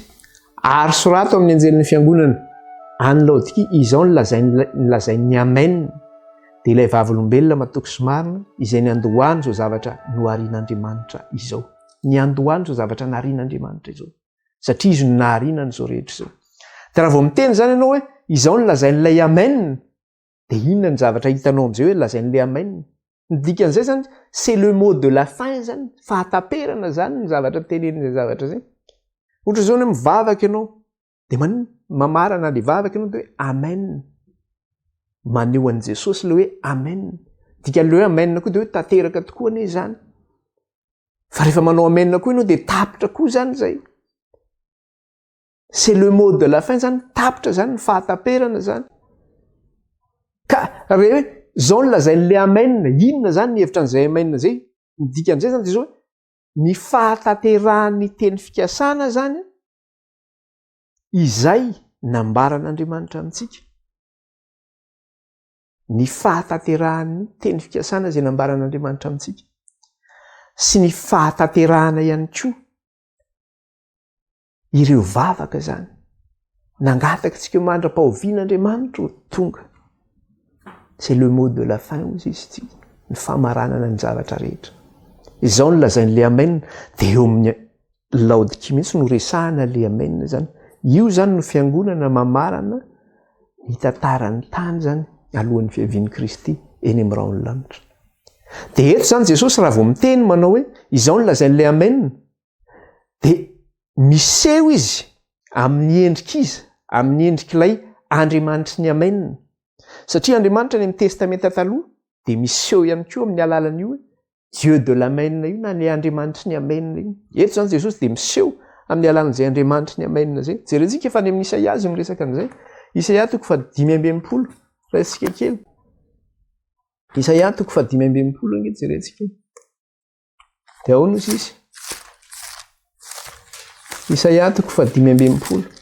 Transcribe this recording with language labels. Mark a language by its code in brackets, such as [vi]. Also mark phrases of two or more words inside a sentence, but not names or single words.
[mg] Ary sorato amin'ny anjelin'ny fiangonana any Laodikia izao nolazainy amen dia ilay vavolombelona matoky sy marina izay ny andohany zao zavatra noharian'Andriamanitra izao. Ny andohany zao zavatra naharian'Andriamanitra izao satria izy no nahariana n'izao rehetra izao. Dia raha vao miteny zany ianao hoe izao nolazain'ilay amen dia inona ny zavatra hitanao amin'izay hoe lazain'ilay amen? Ny dikan'izay zany [fr] c'est le mot de la fin [mg] zany, fahataperana zany ny zavatra tenenin'izay zavatra zay. Ohatra zao hoe mivavaka ianao dia mamarana ilay vavaka ianao dia hoe amen. Maneho an'i Jesosy ilay hoe amen. Dikan'ilay hoe amen koa dia hoe tanteraka tokoa anie zany. Fa rehefa manao amen koa ianao dia tapitra koa zany zay. [fr] C'est le mot de la fin [mg] zany, tapitra zany ny fahataperana zany. Ka rehe hoe zao nolazain'ilay amen, inona zany ny hevitra an'izay amen zay? Ny dikan'izay zany dia zao hoe ny fahataterahan'ny teny fikasana zany izay nambaran'Andriamanitra amintsika. Ny fahataterahan'ny teny fikasana izay nambaran'Andriamanitra amintsika sy ny fahataterahana ihany koa ireo vavaka zany nangataka tsika mandra-pahovian'Andriamanitra tonga. [fr] C'est le mot de la fin [mg] ozy izy ity, ny famaranana ny zavatra rehetra. Izao no lazain'ilay amen dia eo amin'ny Laodikia mihitsy no resahana ilay amen zany. Io zany no fiangonana mamarana ny tantaran'ny tany zany alohan'ny fiavian'i Kristy eny amin'ny raon'ny lanitra. Dia eto zany Jesosy raha vao miteny manao hoe izao no lazain'ilay amen dia miseho izy amin'ny endrika izy, amin'ny endrik'ilay Andriamanitry ny amen. Satria Andriamanitra ny amin'ny testamenta taloha dia miseho ihany koa amin'ny alalan'io [fr] Dieu de l'amen [mg] io na ny Andriamanitry ny amen io. Eto zany Jesosy dia miseho amin'ny alalan'izay Andriamanitry ny amen zay. Jerentsika efa any amin'ny Isaia izy miresaka an'izay. Isaia toko 5:20 raisika kely. Isaia toko 5:20 angeto jerentsika. Dia ahoana izy izy? Isaia toko 5:20.